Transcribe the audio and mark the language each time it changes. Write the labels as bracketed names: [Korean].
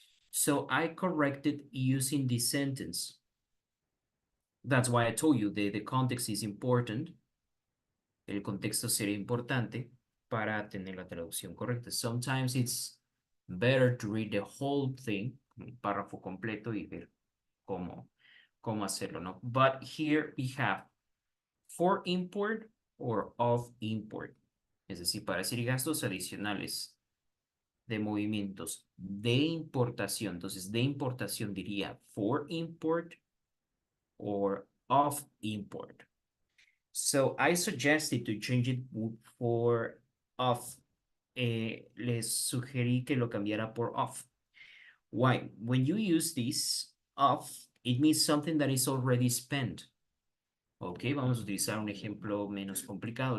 [English] So I corrected using this sentence. That's why I told you the context is important. [Spanish] El contexto sería importante para tener la traducción correcta. [English] Sometimes it's better to read the whole thing, [Spanish] el párrafo completo y ver cómo hacerlo, ¿no? [English] But here we have for import or of import. [Spanish] Es decir, para decir gastos adicionales de movimientos de importación. Entonces, de importación diría for import or of import. [English] So I suggested to change it for of. [Spanish] Les sugerí que lo cambiara por of. [English] Why? When you use this of, it means something that is already spent. [Spanish] Ok, vamos a utilizar un ejemplo menos complicado.